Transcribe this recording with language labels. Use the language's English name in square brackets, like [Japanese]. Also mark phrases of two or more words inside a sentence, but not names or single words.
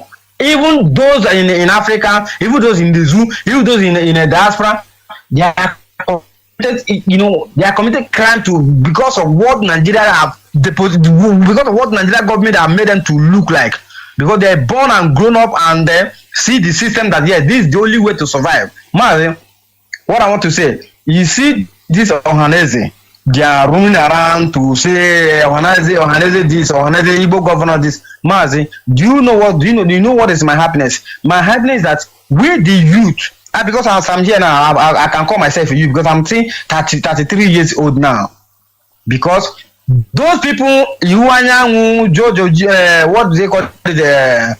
[English] Even those in Africa, even those in the zoo, even those in the diaspora, they are committed, they are committing crime because of what Nigeria have deposited, because of what Nigeria government have made them to look like. Because they are born and grown up and see the system that yes, this is the only way to survive. Mazi, what I want to say, you see this Ohaneze, they are running around to say Ohaneze this, Ohaneze Igbo governor this. Mazi, do you know what is my happiness? My happiness is that we the youth, because I'm here now, I can call myself a youth because I'm 33 years old now. Because those people, Jojo, what do they call it?